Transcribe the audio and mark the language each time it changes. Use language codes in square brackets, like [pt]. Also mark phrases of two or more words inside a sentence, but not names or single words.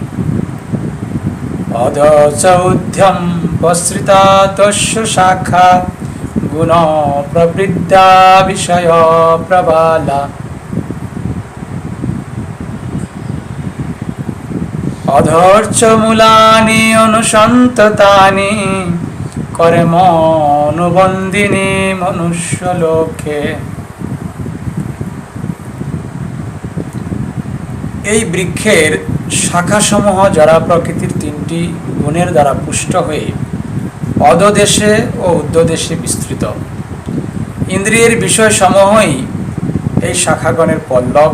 [sa] अधर्चौध्यम् आश्रिता तस्य शाखा गुणा प्रवृद्ध्या विषय प्रबाला। अधर्चमूलानि अनुसन्ततानि कर्मानुबन्धिनी मनुष्यलोके। [bn] এই বৃক্ষের শাখাসমূহ জড়া প্রকৃতির তিনটি গুণের দ্বারা পুষ্ট হয়ে অধোদেশে ও ঊর্ধ্বদেশে বিস্তৃত। ইন্দ্রিয়ের বিষয়সমূহই এই শাখাগণের পল্লব।